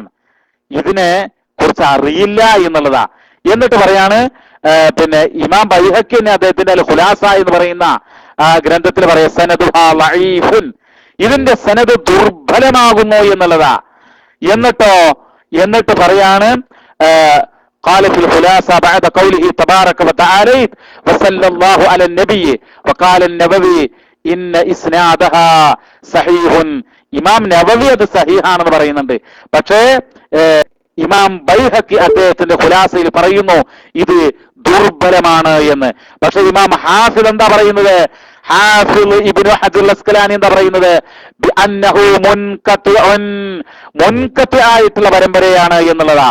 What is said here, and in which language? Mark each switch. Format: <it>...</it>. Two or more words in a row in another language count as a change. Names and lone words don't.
<ml>ഇതിനെ കുറിച്ച് അറിയില്ല എന്നുള്ളതാ. എന്നിട്ട് പറയാണ് പിന്നെ ഇമാം ബൈഹഖി തന്നെ അദ്ദേഹത്തിന്റെ അൽ ഖുലാസ എന്ന് പറയുന്ന ഗ്രന്ഥത്തിൽ പറയാം</ml> <ar>سندها ضعيف,</ar> <ml>ഇതിന്റെ സനദ് ദുർബലമാകുന്നു എന്നുള്ളതാ. എന്നിട്ട് പറയാണ്</ml> <ar>قال في الخلاصة بعد قوله تبارك وتعالى وصلى الله على النبي وقال النووي إن إسنادها صحيح.</ar> <ml>ഇമാം നവവി അത് സഹീഹാണെന്ന് പറയുന്നുണ്ട്. പക്ഷേ ഇമാം ബൈഹഖി അദ്ദേഹത്തിന്റെ ഖുലാസയിൽ പറയുന്നു ഇത് ദുർബലമാണ് എന്ന്. പക്ഷെ ഇമാം ഹാഫിദ് എന്താ പറയുന്നത്? ഹാഫിദ് ഇബ്നു ഹജർ അൽ അസ്ഖലാനി എന്താ പറയുന്നത്?</ml> <ar>بأنه منقطع</ar> <ml>ആയിട്ടുള്ള പരമ്പരയാണ് എന്നുള്ളതാ.</ml>